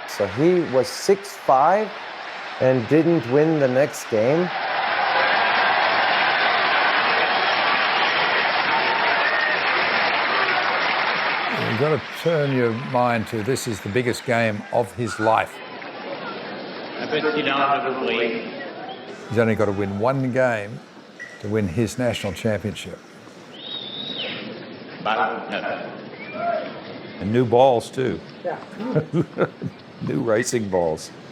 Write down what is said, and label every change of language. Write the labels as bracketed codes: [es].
[en] So he was 6-5 and didn't win the next game. You've got to turn your mind to this is the biggest game of his life. [fr] Un peu de silence de Dupré. [en] He's only got to win one game to win his national championship. And new balls, too. Yeah. New racing balls.